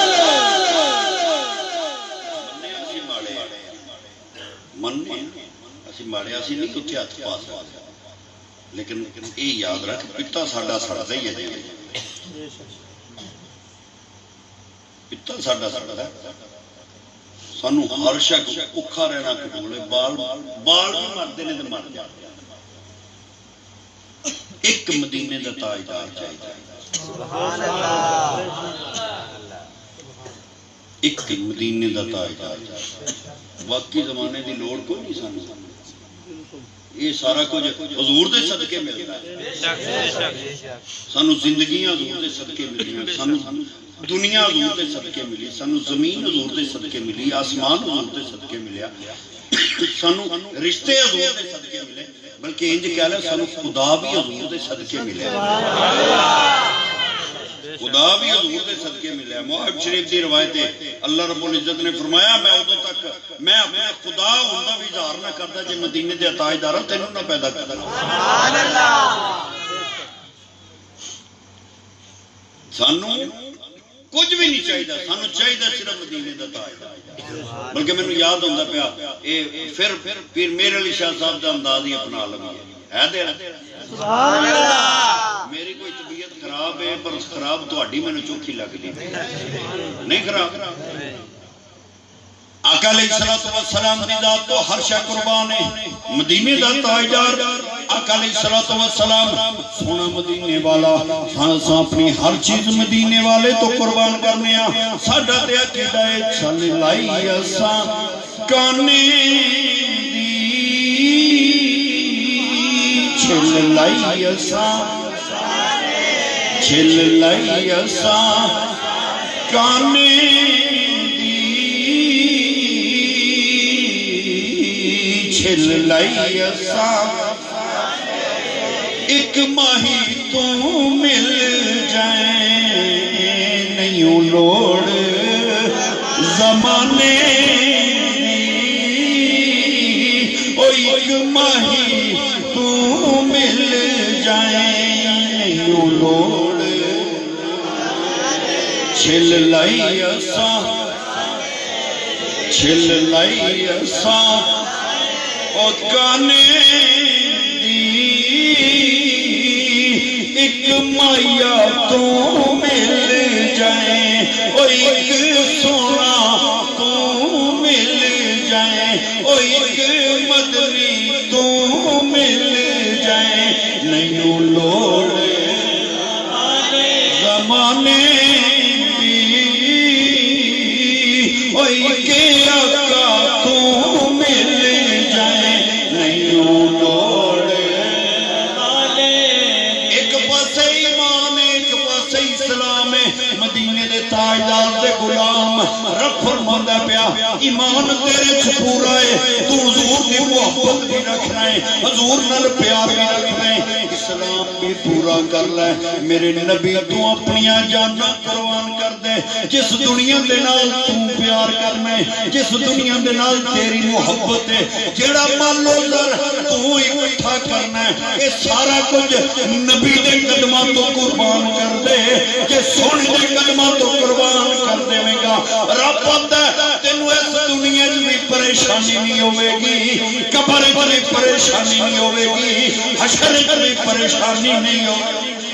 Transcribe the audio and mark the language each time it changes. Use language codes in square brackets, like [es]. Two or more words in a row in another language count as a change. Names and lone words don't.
[pa] ماڑے اسی نہیں کتنے ہاتھ پا سکتے لیکن یہ یاد رکھ پتا ساڈا سڑتا ہی ہے جی، پتا ساڈا سڑتا ہے، سانو ہر شخص بھوکا رہنا قبول ہے، [ur] بال بھی مرتے ہیں تو مر جاتے ہیں، [pa] ایک مدینے دا تاجدار چاہیے، [ar] سبحان اللہ، [pa] ایک مدینے دا تاجدار چاہیے، باقی زمانے دی لوڑ کوئی نہیں سانو، یہ سارا کچھ حضور دے صدقے ملتا ہے، سانو زندگیاں حضور دے صدقے ملیاں، سانو دنیا حضور دے صدقے ملی، سانو زمین حضور دے صدقے ملی، آسمان حضور دے صدقے ملیا، سانو رشتے حضور دے صدقے ملے، بلکہ انج کہہ لے سانو خدا بھی حضور دے صدقے ملے، خدا بھی حضور دے صدقے ملے۔ محب شریف دی روایت ہے اللہ رب العزت نے فرمایا میں ادوں تک میں اپنے خدا ہوندا بھی اظہار نہ کرتا جے مدینے دے تاجدار تینوں نہ پیدا کردا۔ [ar] سبحان اللہ۔ [pa] سانو کچھ بھی نہیں چاہیے، سانو چاہیے صرف مدینے دا تاجدار، بلکہ مینوں یاد ہوندا پیا اے پھر پیر میر علی شاہ صاحب دا انداز ہی اپنا لگا ہے دے [ar] سبحان اللہ۔ [pa] میری کوئی طبیعت خراب ہے پر خراب تہاڈی مینوں چوکھی لگدی نہیں خراب۔ آقا [ar] علیہ الصلوۃ والسلام [pa] دی ذات تو ہر شے قربان ہے، مدینے دا تاجدار آقا [ar] علیہ الصلوۃ والسلام [pa] سونا مدینے والا ساں اپنی ہر چیز مدینے والے تو قربان کرنے ساڈا تے عقیدہ ہے چل لائی اساں کانے دی چھل لائی اساں چھل لائی اساں کانے چھل لائی اساں ایک ماہی تو مل جائیں نہیں لوڑ زمانے او ایک ماہی تو مل جائیں نہیں لوڑ چھل لائی اساں چھل لائی اساں او کانے دی ایک مایا تو مل جائیں او ایک سونا تو مل جائیں او ایک مدنی تو مل جائیں نہیں لوڑ زمانے دی او ایک آقا تو مل جائیں نہیں لوڑ ایک پاسے ایمان ایک پاسے اسلام مدینے دے تاجدار دے غلام رب فرماندا پیا ایمان تیرے چ پورا ہے تو حضور دی محبت بھی رکھنا ہے حضور نال پیار بھی رکھنا ہے اسلام بھی پورا کر لے میرے نبی تو اپنی جاناں قربان کر دے جس دنیا دے نال تو پیار کرنا ہے جس دنیا دے نال تیری محبت ہے جیڑا مال و زر تو اکٹھا کرنا ہے یہ سارا کچھ نبی دے قدماں تو قربان کر دے کہ سونے دے قدماں تو قربان کر دے گا رب آتا ہے تینوں اس دنیا میں پریشانی نہیں ہوئے گی قبر میں پریشانی نہیں ہوئے گی حشر میں پریشانی نہیں ہوگی